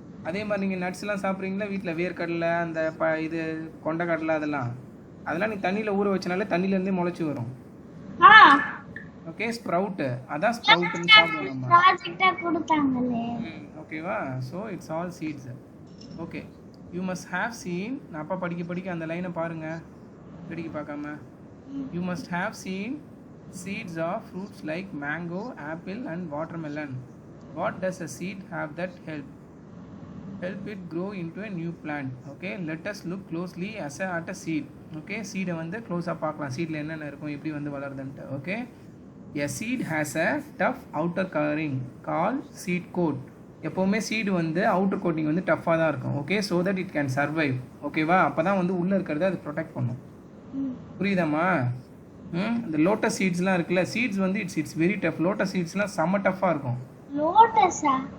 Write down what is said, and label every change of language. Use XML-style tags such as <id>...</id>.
<ta>அதே மாதிரி நீங்கள் நட்ஸ்லாம் சாப்பிட்றீங்களா வீட்டில், வேர்க்கடலை, அந்த இது கொண்டைக்கடலை, அதெல்லாம் நீங்கள் தண்ணியில் ஊற வச்சனாலே தண்ணியிலேருந்தே முளைச்சி வரும். ஓகே, ஸ்ப்ரவுட்டு, அதான் ஸ்ப்ரவுட்டுன்னு சாப்பிடுவோம் நம்ம. ப்ராஜெக்ட்டா கொடுத்தாங்களே.</ta> <en>ஓகேவா? So it's all seeds. Okay, you must have seen.</en> <ta>நான் அப்பா படிக்க அந்த லைனை பாருங்க, படிக்க பார்க்காம.</ta> <en>You must have seen seeds of fruits like mango, apple and watermelon. What does a seed have that help it grow into a new plant? Okay, let us look closely at a seed.</en> <ta>Okay, seed வந்து க்ளோஸாக பார்க்கலாம், சீடில் என்னென்ன இருக்கும், எப்படி வந்து வளருதுன்ட்டு.</ta> <en>Okay, a seed has a tough outer covering called seed coat.</en> <ta>எப்போவுமே seed வந்து outer coating வந்து டஃப்பாக தான் இருக்கும். Okay,</ta> <en>So that it can survive.</en> <ta>ஓகேவா? அப்போ தான் வந்து உள்ளே இருக்கிறத அது ப்ரொடெக்ட் பண்ணும். புரியுதாம்மா? இந்த லோட்டஸ் சீட்ஸ்லாம் இருக்குல்ல, சீட்ஸ் வந்து</ta> <en>It's very tough.</en> <ta>லோட்டஸ் சீட்ஸ்லாம் செம்ம டஃப்பாக இருக்கும். லோட்டஸா?</ta>